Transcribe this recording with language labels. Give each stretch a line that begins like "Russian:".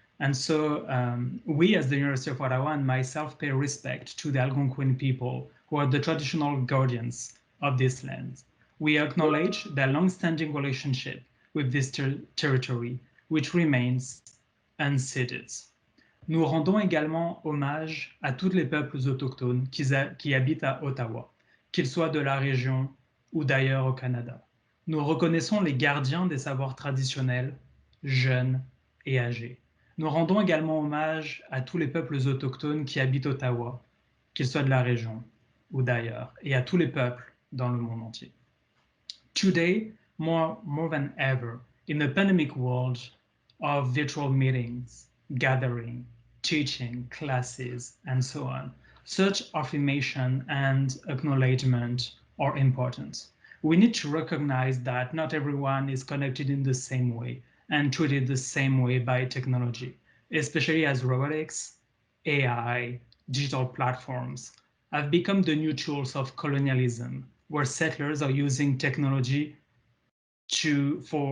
English: And so we as the University of Ottawa and myself pay respect to the Algonquin people who are the traditional guardians of this land. We acknowledge their long-standing relationship with this territory, which remains unceded.
French: Nous rendons également hommage à tous les peuples autochtones qui habitent à Ottawa, qu'ils soient de la région ou d'ailleurs au Canada. Nous reconnaissons les gardiens des savoirs traditionnels, jeunes et âgés. Nous rendons également hommage à tous les peuples autochtones qui habitent Ottawa, qu'ils soient de la région ou d'ailleurs, et à tous les peuples dans le monde entier.
English: Today, more than ever, in a pandemic world of virtual meetings, gathering, teaching, classes, and so on, such affirmation and acknowledgement are important. We need to recognize that not everyone is connected in the same way and treated the same way by technology, especially as robotics, AI, digital platforms have become the new tools of colonialism, where settlers are using technology to